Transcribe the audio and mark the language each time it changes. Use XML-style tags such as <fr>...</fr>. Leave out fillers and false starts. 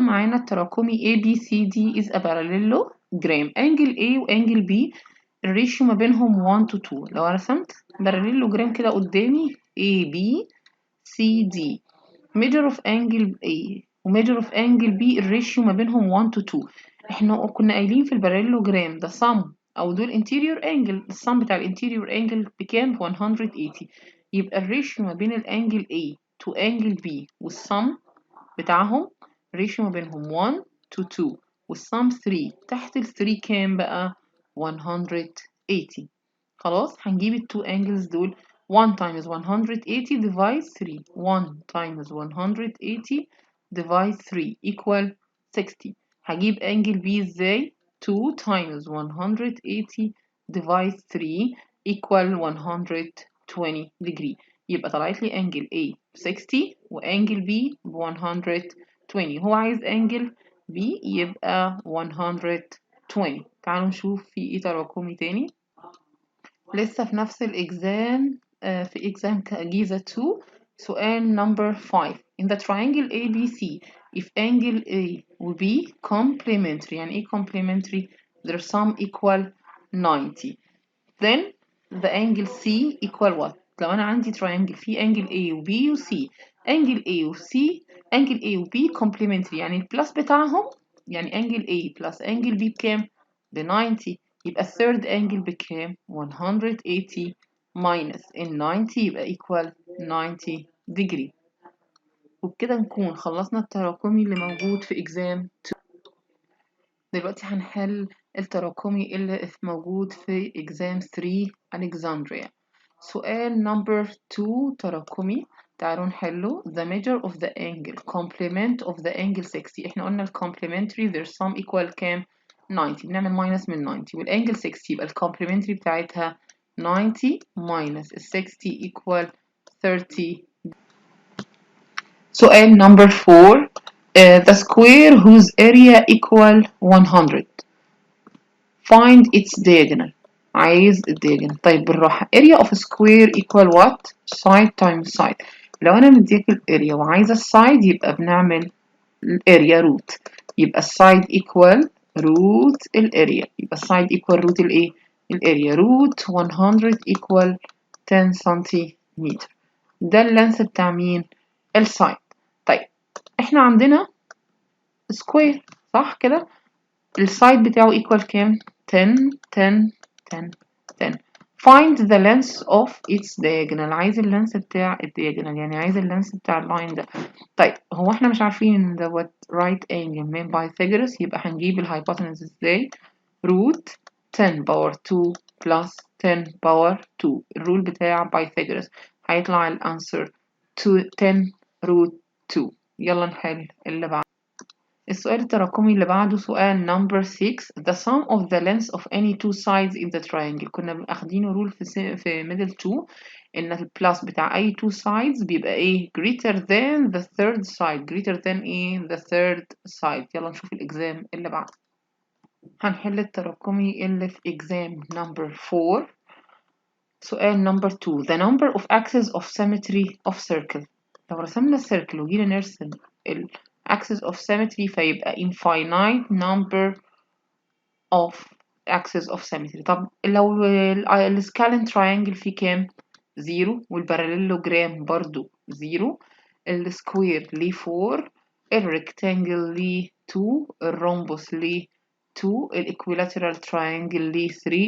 <ar>معانا التراكمي</ar> <en>ABCD is a parallelogram.</en> <ar>angle A و angle B الريشيو ما بينهم 1 to 2. لو رسمت parallelogram كده قدامي ABCD measure of angle A و measure of angle B الريشيو ما بينهم 1 to 2. احنا كنا قايلين في الباراليلوجرام ده sum او دول interior angle، السم بتاع الانتيريور angle بكام؟ ب 180. يبقى الريشيو ما بين الانجل A to angle B والسم بتاعهم ريشيو ما بينهم 1 to 2، والسم 3. تحت ال 3 كام بقى؟ 180. خلاص، هنجيب التو انجلز دول. 1 times 180 divide 3.</ar> <en>1 times 180 divide 3 equal 60.</en> <ar>هجيب انجل B ازاي؟</ar> <en>2 times 180 divide 3 equal 120 degree.</en> <ar>يبقى طلعت لي انجل A ب 60 وانجل B ب 120. هو عايز انجل B يبقى 120. تعالوا نشوف في ايه تراكمي تاني. لسه في نفس الإكزام، في إكزام جيزة 2. سؤال number 5.</ar> <en>In the triangle ABC if angle A و B complementary.</en> <ar>يعني ايه complementary؟</ar> <en>their sum equal 90. then the angle C equal what؟</en> <ar>لو أنا عندي triangle فيه angle A و B و C، angle A و C angle A و B complementary يعني البلس بتاعهم يعني angle A plus angle B بكام؟ ب 90 يبقى الثيرد angle بكام؟ 180 minus ال 90 يبقى equal 90 degree. وبكده نكون خلصنا التراكمي اللي موجود في exam 2. دلوقتي هنحل التراكمي اللي موجود في exam 3 Alexandria. سؤال number 2 تراكمي. تعالوا نحله.</ar> <en>The measure of the angle complement of the angle 60.</en> <ar>احنا قلنا ال complementary their sum equal كام؟ 90. بنعمل minus من 90 والانجل 60 يبقى ال complementary بتاعتها 90 minus ال 60 equal 30. سؤال number 4.</ar> <en>The square whose area equal 100. Find its diagonal.</en> <ar>عايز الدياجونال. طيب بالراحة.</ar> <en>area of a square equal what؟ side times side.</en> <ar>لو أنا مديك الاريا وعايزة السايد يبقى بنعمل الاريا روت. يبقى السايد equal روت الاريا. يبقى السايد equal روت الايه؟ الاريا. روت 100 equal 10 سنتيمتر. ده اللانس بتاع مين؟ السايد. طيب احنا عندنا سكوير صح كده؟ السايد بتاعه equal كام؟ 10 10 10 10.</ar> <en>Find the length of its diagonal.</en> <ar>عايز اللانس بتاع الدياجونال يعني عايز اللانس بتاع اللاين ده. طيب هو احنا مش عارفين ان دوت right angle من بايثاغورس يبقى هنجيب الهايبوتنس ازاي؟ روت 10 باور 2 plus 10 باور 2. الرول بتاع بايثاغورس هيطلع الانسر 10 روت 2. يلا نحل اللي بعده. السؤال التراكمي اللي بعده سؤال number 6.</ar> <en>The sum of the length of any two sides in the triangle.</en> <ar>كنا أخدينه رول في middle 2 إن البلس بتاع أي two sides بيبقى إيه؟</ar> <en>greater than the third side. greater than إيه؟ the third side.</en> <ar>يلا نشوف الإكزام اللي بعده. هنحل التراكمي اللي في exam number 4. سؤال number 2.</ar> <en>The number of axes of symmetry of circle.</en> <ar>لو رسمنا السيركل وجينا نرسم ال</ar> <en>axis of symmetry فيبقى infinite number of axis of symmetry.</en> <ar>طب لو السكالين triangle فيه كام؟ 0 والباراليلوجرام برضو 0. السكوير ليه 4. الريكتانجل ليه 2. الرومبوس ليه 2. الايكويلاترال triangle ليه 3.</ar>